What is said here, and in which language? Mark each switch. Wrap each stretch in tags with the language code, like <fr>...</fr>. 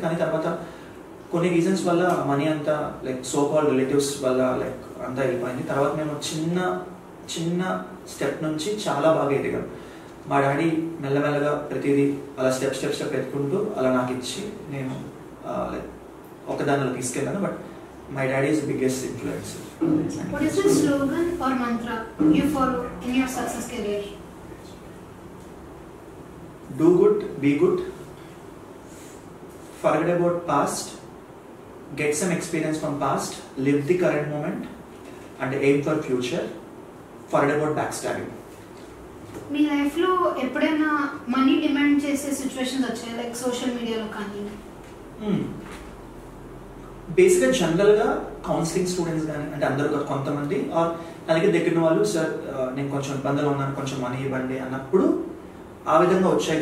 <te>కానీ తర్వాత కొన్ని రీజన్స్ వల్ల మనీ అంతా లైక్ సో కాల్డ్ రిలేటివ్స్ వల్ల లైక్ అంతా వెళ్ళిపోయింది. తర్వాత మేము చిన్న స్టెప్ నుంచి చాలా బాగా ఎదిగాం. మా డాడీ మెల్లమెల్లగా ప్రతిదీ అలా స్టెప్ ఎత్తుకుంటూ అలా నాకు ఇచ్చి నేను లైక్ ఒక దానిలో తీసుకెళ్ళాను.</te> <en>But my daddy is the biggest influence. What is the slogan or mantra you follow in your success career? Do good, be good, forget about past, get some experience from past, live the current moment and aim for future, forget about backstabbing.</en> <te>మీ లైఫ్లో ఎప్పుడైనా money demand చేసే situations వచ్చాయి, like social మీడియాలో కానీ? బేసిక్గా జనరల్గా counselling students కానీ అంటే అందరూ కొంతమంది ఆర్ అలాగే దగ్గర వాళ్ళు సార్ నేను కొంచెం ఇబ్బందులు ఉన్నాను, కొంచెం మనీ ఇవ్వండి అన్నప్పుడు ఆ విధంగా వచ్చాయి.</te>